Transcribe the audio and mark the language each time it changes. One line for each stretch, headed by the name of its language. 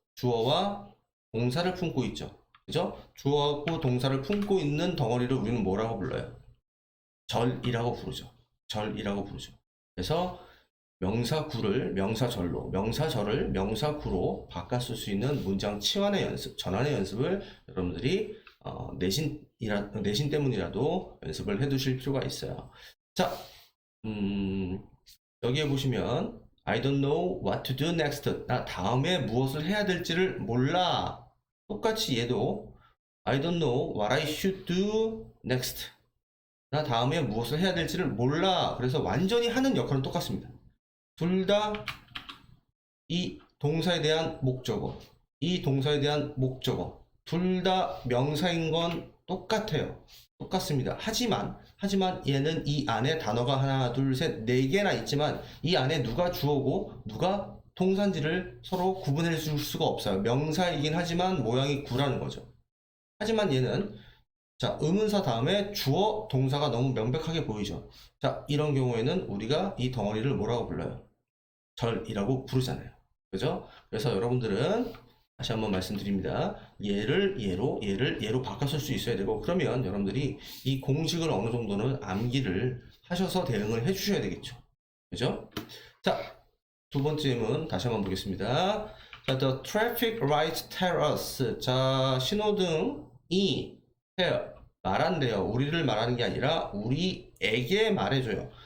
Korean: 주어와 동사를 품고 있죠. 그죠? 주어하고 동사를 품고 있는 덩어리를 우리는 뭐라고 불러요? 절이라고 부르죠. 그래서 명사구를 명사절로, 명사절을 명사구로 바꿔 쓸 수 있는 문장 치환의 연습, 전환의 연습을 여러분들이 내신 때문이라도 연습을 해 두실 필요가 있어요. 자, 여기에 보시면
English: I don't know what to do next.
Korean: 나 다음에 무엇을 해야 될지를 몰라. 똑같이 얘도
English: I don't know what I should do next.
Korean: 나 다음에 무엇을 해야 될지를 몰라. 그래서 완전히 하는 역할은 똑같습니다. 둘 다 이 동사에 대한 목적어, 이 동사에 대한 목적어, 둘 다 명사인 건 똑같아요. 똑같습니다. 하지만 얘는 이 안에 단어가 하나, 둘, 셋, 네 개나 있지만 이 안에 누가 주어고 누가 동사인지를 서로 구분해 줄 수가 없어요. 명사이긴 하지만 모양이 구라는 거죠. 하지만 얘는 자, 의문사 다음에 주어, 동사가 너무 명백하게 보이죠. 자, 이런 경우에는 우리가 이 덩어리를 뭐라고 불러요? 절이라고 부르잖아요. 그죠? 그래서 여러분들은 다시 한번 말씀드립니다. 얘를 얘로, 얘를 얘로 바꿔 쓸 수 있어야 되고, 그러면 여러분들이 이 공식을 어느 정도는 암기를 하셔서 대응을 해 주셔야 되겠죠. 그죠? 자, 두 번째 질문 다시 한번 보겠습니다. 자,
English: the traffic lights tell us.
Korean: 자, 신호등이 말한대요. 우리를 말하는 게 아니라 우리에게 말해줘요.